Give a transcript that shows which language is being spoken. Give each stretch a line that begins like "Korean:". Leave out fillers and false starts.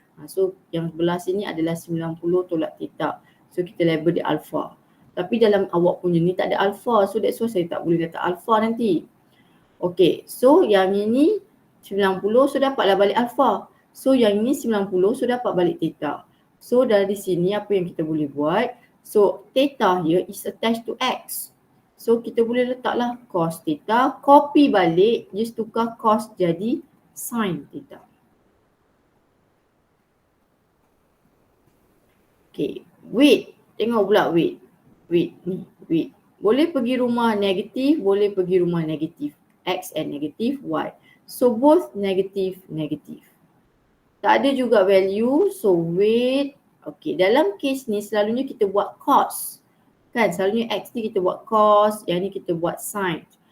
Malay: So yang sebelah sini adalah 90 tolak theta. So kita label dia alpha. Tapi dalam awak punya ni tak ada alpha. So that's why saya tak boleh letak alpha nanti. Okay, so yang ini 90, so dapatlah balik alpha. So yang ini 90, so dapat balik theta. So dari sini apa yang kita boleh buat?
English: So theta here is attached to X.
Malay: So kita boleh letaklah cos theta. Copy balik, just tukar cos jadi sin theta. Okay, weight. Tengok pula weight. Weight ni, weight. Boleh pergi rumah negatif, boleh pergi rumah negatif.
English: X and negative, Y. So both negative, negative.
Malay: Tak ada juga value, so weight. Okay, dalam case ni selalunya kita buat cos. Kan, selalunya X ni kita buat cos, yang ni kita buat sin.